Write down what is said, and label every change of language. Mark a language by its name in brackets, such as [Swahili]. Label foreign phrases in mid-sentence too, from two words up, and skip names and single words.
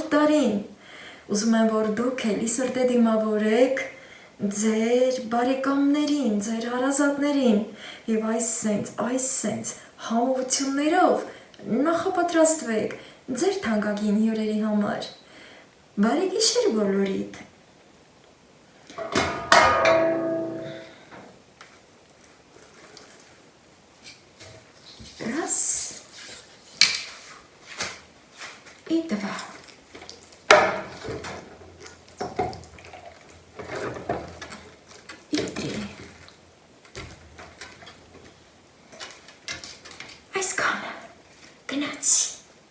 [Armenian] տարին։ Ուզում եմ, որ դուք էլի սրտե դիմավորեք ձեր բարեկամներին, ձեր հարազատներին եւ այս սենց համոզություններով նախապատրաստվեք ձեր թանկագին հյուրերի համար։ Բարի գիշեր բոլորիդ։ [Russian] Раз и два. И три. [Armenian] Այսքան գնացի։